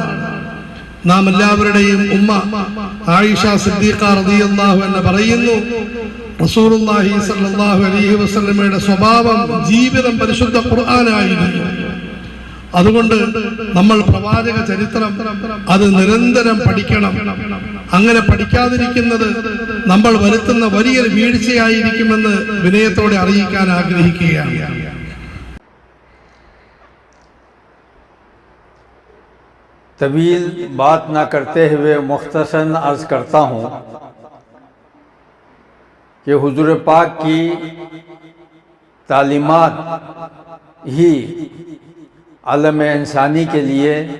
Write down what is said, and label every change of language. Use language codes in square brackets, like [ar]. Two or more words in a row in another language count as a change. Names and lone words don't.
[ml] നാം എല്ലാവരുടെയും ഉമ്മ ആയിഷ സിദ്ദീഖ [ar] رضي الله عنها [ml] പറയുന്നു, [ar] رسول الله صلى الله عليه وسلم [ml] സ്വഭാവം, ജീവിതം പരിശുദ്ധ ഖുർആനായിരുന്നു. അതുകൊണ്ട് നമ്മൾ പ്രവാചക ചരിത്രം അത് നിരന്തരം പഠിക്കണം. അങ്ങനെ പഠിക്കാതിരിക്കുന്നത് നമ്മൾ വരുത്തുന്ന വലിയൊരു വീഴ്ചയായിരിക്കുമെന്ന് വിനയത്തോടെ അറിയിക്കാൻ ആഗ്രഹിക്കുകയാണ്. [ur] طویل بات نہ کرتے ہوئے مختصراً عرض کرتا ہوں کہ حضور پاک کی تعلیمات ہی عالم انسانی کے لیے،